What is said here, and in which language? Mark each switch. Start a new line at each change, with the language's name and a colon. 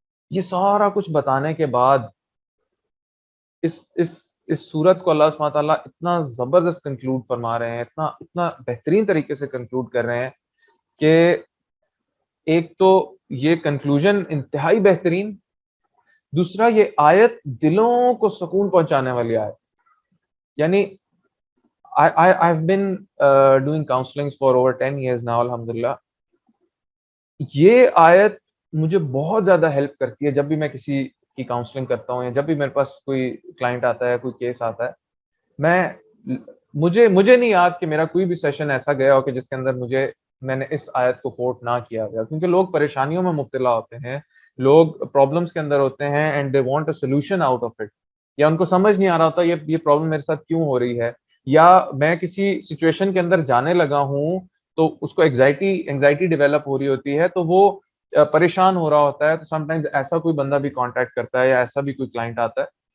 Urdu: یہ سارا کچھ بتانے کے بعد اس صورت کو اللہ سبحانہ تعالیٰ اتنا زبردست کنکلوڈ فرما رہے ہیں، اتنا بہترین طریقے سے کنکلوڈ کر رہے ہیں کہ ایک تو یہ کنکلوژن انتہائی بہترین، دوسرا یہ آیت دلوں کو سکون پہنچانے والی آیت.
English: یعنی I've been doing counseling for over 10 years now الحمدللہ.
Urdu: یہ آیت مجھے بہت زیادہ ہیلپ کرتی ہے جب بھی میں کسی کی کاؤنسلنگ کرتا ہوں، یا جب بھی میرے پاس کوئی کلائنٹ آتا ہے، کوئی کیس آتا ہے. مجھے نہیں یاد کہ میرا کوئی بھی سیشن ایسا گیا ہو کہ جس کے اندر میں نے اس آیت کو کوٹ نہ کیا گیا، کیونکہ لوگ پریشانیوں میں مبتلا ہوتے ہیں، لوگ پرابلمس کے اندر ہوتے ہیں،
English: and they want a solution out of it,
Urdu: یا ان کو سمجھ نہیں آ رہا ہوتا یہ پرابلم میرے ساتھ کیوں ہو رہی ہے، یا میں کسی سچویشن کے اندر جانے لگا ہوں تو اس کو انگزائٹی ڈیولپ ہو رہی ہوتی ہے، تو وہ پریشان ہو رہا ہوتا ہے. تو
English: sometimes
Urdu: ایسا کوئی بندہ بھی کانٹیکٹ کرتا ہے یا ایسا بھی کوئی کلائنٹ آتا ہے.